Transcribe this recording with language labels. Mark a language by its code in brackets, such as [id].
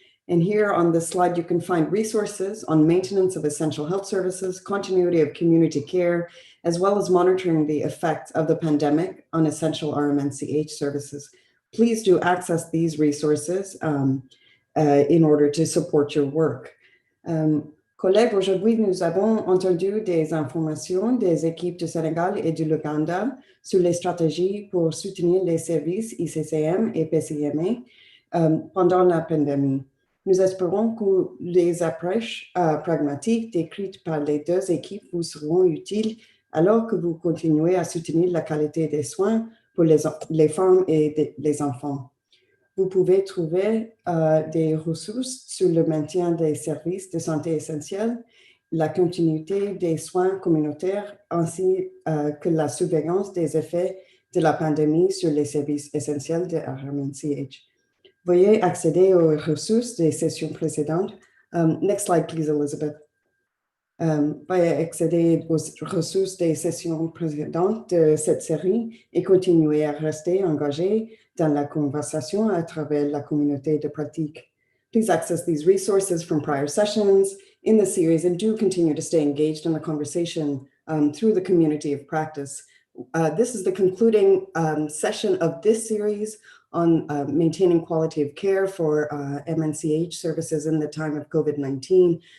[en] And here on this slide, you can find resources on maintenance of essential health services, continuity of community care, as well as monitoring the effects of the pandemic on essential RMNCH services. Please do access these resources in order to support your work. [fr] Collègues, aujourd'hui, nous avons entendu des informations des équipes du Sénégal et de l'Ouganda sur les stratégies pour soutenir les services ICCM et PCMA pendant la pandémie. Nous espérons que les approches pragmatiques décrites par les deux équipes vous seront utiles alors que vous continuez à soutenir la qualité des soins pour les femmes et les enfants. Vous pouvez trouver des ressources sur le maintien des services de santé essentiels, la continuité des soins communautaires, ainsi que la surveillance des effets de la pandémie sur les services essentiels de RMNCH. Veuillez accéder aux ressources des sessions précédentes. [en] Next slide, please, Elizabeth. [fr] Veuillez accéder aux ressources des sessions précédentes de cette série et continuer à rester engagé dans la conversation à travers la communauté de pratique. [en] Please access these resources from prior sessions in the series and do continue to stay engaged in the conversation through the community of practice. This is the concluding session of this series on maintaining quality of care for MNCH services in the time of COVID-19.